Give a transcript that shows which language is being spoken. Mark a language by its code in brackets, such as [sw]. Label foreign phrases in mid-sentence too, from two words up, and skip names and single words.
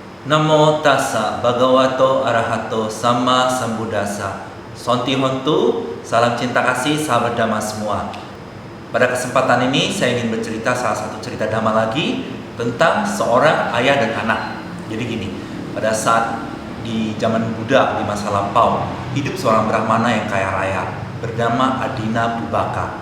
[pi] Namo tassa bhagavato arahato sama sambuddhassa. Sonti hontu, [id] salam cinta kasih sahabat Dhamma semua. Pada kesempatan ini saya ingin bercerita salah satu cerita Dhamma lagi tentang seorang ayah dan anak. Jadi gini, pada saat di zaman Buddha di masa lampau, hidup seorang Brahmana yang kaya raya bernama Adina Pubaka.